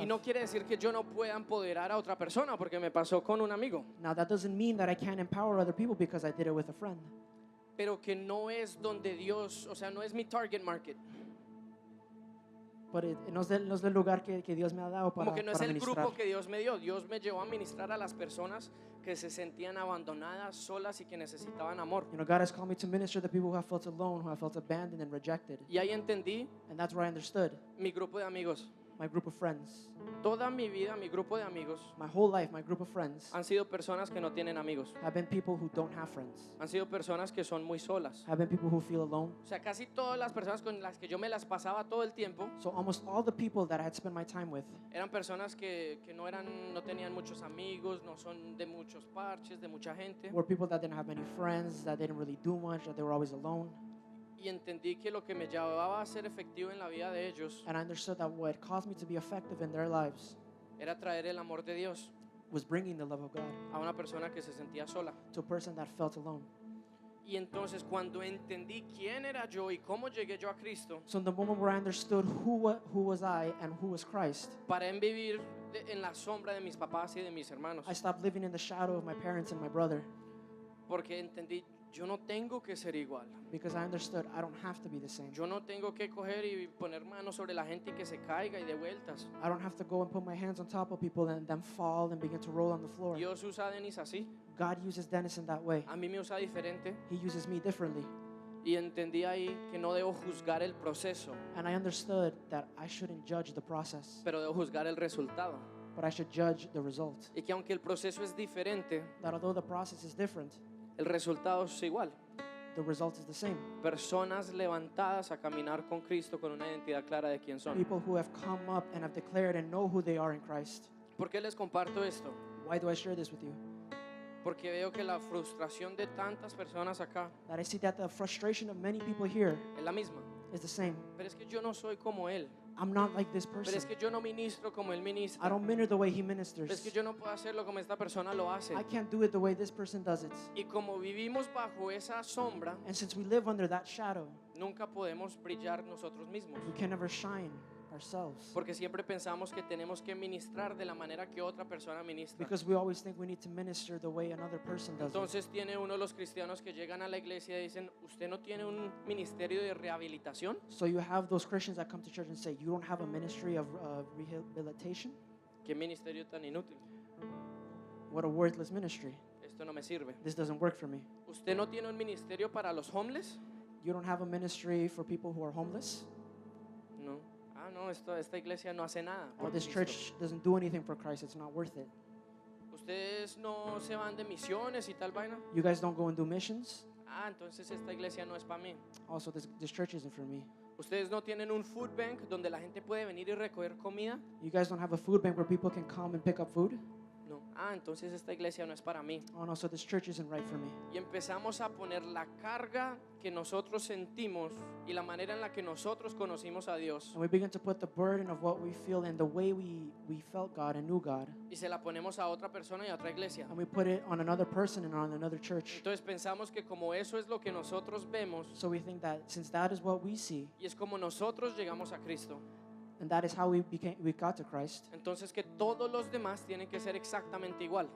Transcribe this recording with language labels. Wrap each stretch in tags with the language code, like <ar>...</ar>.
<es>Y no quiere decir que yo no pueda empoderar a otra persona, porque me pasó con un amigo.</es> <en>Now that doesn't mean that I can't empower other people because I did it with a friend.</en> <es>Pero que no es donde Dios, o sea, no es mi target market. But no es del lugar que Dios me ha dado para, Como que no es para el ministrar. grupo que Dios me dio. Dios me llevó a ministrar a las personas que se sentían abandonadas, solas y que necesitaban amor.</es> <en>You know, God has called me to minister to people who have felt alone, who have felt abandoned and rejected.</en> <es>Y ahí entendí</es> <en>And that's where I understood</en> <es>mi grupo de amigos.</es> <en>my group of friends.</en> <es>Toda mi vida, mi grupo de amigos</es> <en>My whole life, my group of friends</en> <es>han sido personas que no tienen amigos.</es> <en>have been people who don't have friends.</en> <es>Han sido personas que son muy solas.</es> <en>Have been people who feel alone.</en> <es>O sea, casi todas las personas con las que yo me las pasaba todo el tiempo</es> <en>So almost all the people that I had spent my time with</en> <es>eran personas que no tenían muchos amigos, no son de muchos parches, de mucha gente.</es> <en>were people that didn't have many friends, that didn't really do much, that they were always alone.</en> <es>Y entendí que lo que me llevaba a ser efectivo en la vida de ellos</es> <en>And I understood that what caused me to be effective in their lives</en> <es>era traer el amor de Dios</es> <en>was bringing the love of God</en> <es>a una persona que se sentía sola.</es> <en>to a person that felt alone.</en> <es>Y entonces cuando entendí quién era yo y cómo llegué yo a Cristo,</es> <en>So in the moment where I understood who was I and who was Christ,</en> <es>paré en vivir en la sombra de mis papás y de mis hermanos.</es> <en>I stopped living in the shadow of my parents and my brother</en> <es>Porque entendí, yo no tengo que ser igual.</es> <en>because I understood I don't have to be the same.</en> <es>Yo no tengo que coger y poner manos sobre la gente y que se caiga y de vueltas.</es> <en>I don't have to go and put my hands on top of people and then fall and begin to roll on the floor.</en> <es>Dios usa a Denis así,</es> <en>God uses Dennis in that way.</en> <es>a mí me usa diferente.</es> <en>He uses me differently.</en> <es>Y entendí ahí que no debo juzgar el proceso,</es> <en>And I understood that I shouldn't judge the process,</en> <es>pero debo juzgar el resultado.</es> <en>but I should judge the result.</en> <es>Y que aunque el proceso es diferente,</es> <en>That although the process is different,</en> <es>el resultado es igual.</es> <en>the result is the same.</en> <es>Personas levantadas a caminar con Cristo con una identidad clara de quién son.</es> <en>People who have come up and have declared and know who they are in Christ.</en> <es>¿Por qué les comparto esto?</es> <en>Why do I share this with you?</en> <es>Porque veo que la frustración de tantas personas acá</es> <en>That I see that the frustration of many people here</en> <es>es la misma.</es> <en>is the same.</en> <es>Pero es que yo no soy como Él.</es> <en>I'm not like this</en> <es>Pero</es> <en>person.</en> <es>es que yo no ministro como Él</es> <en>I</en> <es>ministra.</es> <en>don't minister the way he</en> <es>Pero es</es> <en>ministers.</en> <es>que yo no puedo hacerlo como esta persona lo hace.</es> <en>I can't do it the way this person does it.</en> <es>Y como vivimos bajo esa sombra,</es> <en>And since we live under that shadow,</en> <es>nunca podemos brillar nosotros mismos.</es> <en>we can never shine ourselves.</en> <es>Porque siempre pensamos que tenemos que ministrar de la manera que otra persona ministra.</es> <en>Because we always think we need to minister the way another person does it.</en> <es>Entonces tiene uno de los cristianos que llegan a la iglesia y dicen, ¿usted no tiene un ministerio de rehabilitación?</es> <en>So you have those Christians that come to church and say, you don't have a ministry of rehabilitation?</en> <es>¿Qué ministerio tan inútil?</es> <en>What a worthless ministry.</en> <es>Esto no me sirve.</es> <en>This doesn't work for me.</en> <es>¿Usted no tiene un ministerio para los homeless?</es> <en>You don't have a ministry for people who are homeless?</en> <es>No. Ah, no, esta iglesia no hace nada.</es> <en>Or</en> <es>por</es> <en>this</en> <es>Cristo.</es> <en>church doesn't do anything for Christ, it's not worth it.</en> <es>¿Ustedes no se van de misiones y tal vaina?</es> <en>You guys don't go and do missions?</en> <es>Ah, entonces esta iglesia no es para mí.</es> <en>Also, this church isn't for me.</en> <es>Ustedes no tienen un food bank donde la gente puede venir y recoger comida.</es> <en>You guys don't have a food bank where people can come and pick up food?</en> <es>No. Entonces esta iglesia no es para mí.</es> <en>Oh no, so this church isn't right for me.</en> <es>Y empezamos a poner la carga que nosotros sentimos y la manera en la que nosotros conocimos a Dios,</es> <en>And we begin to put the burden of what we feel and the way we felt God and knew God,</en> <es>y se la ponemos a otra persona y a otra iglesia.</es> <en>and we put it on another person and on another church.</en> <es>Entonces pensamos que como eso es lo que nosotros vemos</es> <en>So we think that since that is what we see,</en> <es>y es como nosotros llegamos a Cristo,</es> <en>and that is how we got to Christ,</en> <es>entonces que todos los demás tienen que ser exactamente igual</es>